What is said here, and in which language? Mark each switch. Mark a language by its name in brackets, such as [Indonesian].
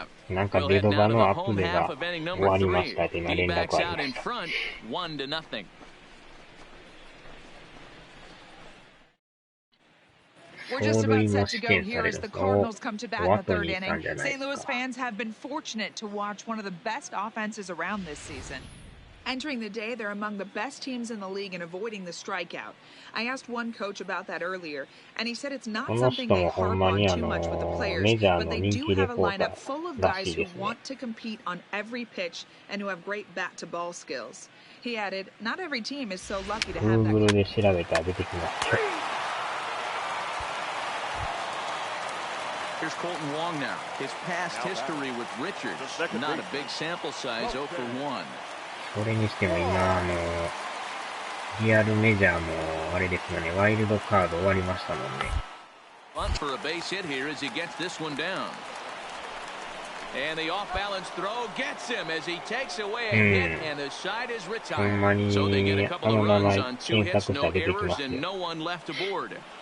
[Japanese] なんかベドバのアップデが終わりましたって今連絡ありました。 [English] We're just about set to go here as the Cardinals come to bat in the third inning. St. Louis fans have been fortunate to watch one of the best offenses around this season. Entering the day, they're among the best teams in the league in avoiding the strikeout. I asked one coach about that earlier, and he said it's not something they harp on too much with the players, but they do have a lineup full of guys who want to compete on every pitch and who have great bat-to-ball skills. He added, not every team is so lucky to have that. Here's Colton Wong now. His past history with Richards. Not a big sample size, 0 for 1. [Japanese] それにしても今リアルメジャーもあれですよね、ワイルドカード終わりましたもんね。 [English] Bunt for a base hit here as he gets this one down. And the off-balance throw gets him as he takes away a hit and the side is retired. So they get a couple of runs on 2 hits, no errors, and no one left aboard.